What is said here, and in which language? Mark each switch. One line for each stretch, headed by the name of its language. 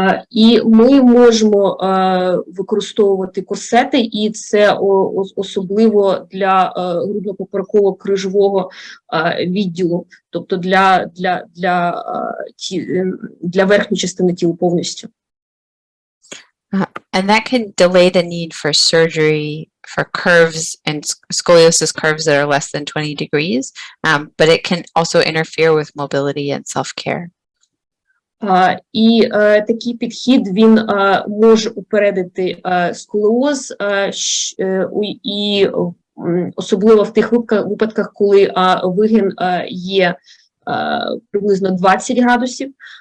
Ukrainian: І ми можемо використовувати корсети, і це особливо для грудно-попереково-крижового відділу, тобто для верхньої частини тіла повністю.
English: And that can delay the need for surgery for curves and scoliosis curves that are less than 20 degrees, but it can also interfere with mobility and self-care.
Ukrainian: І такий підхід, він може упередити сколіоз, і особливо в тих випадках, коли вигин є приблизно 20 градусів,